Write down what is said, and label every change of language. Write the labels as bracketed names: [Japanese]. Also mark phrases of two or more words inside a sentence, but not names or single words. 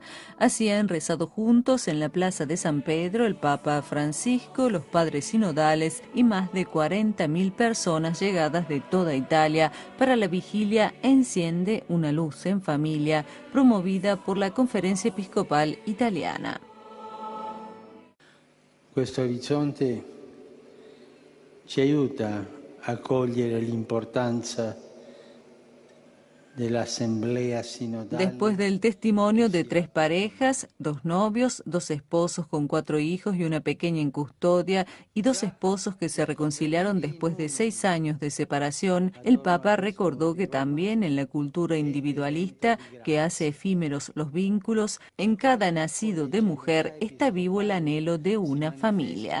[Spanish] Así han rezado juntos en la plaza de San Pedro el Papa Francisco, los padres sinodales y más de 40.000 personas llegadas de toda Italia para la vigilia Enciende una luz en familia, promovida por la Conferencia Episcopal Italiana. [Italian] Questo orizzonte ci aiuta a cogliere l'importanza [Spanish] Después del testimonio de 3 parejas, 2 novios, 2 esposos con 4 hijos y una pequeña en custodia, y 2 esposos que se reconciliaron después de 6 años de separación, el Papa recordó que también en la cultura individualista, que hace efímeros los vínculos, en cada nacido de mujer está vivo el anhelo de una familia.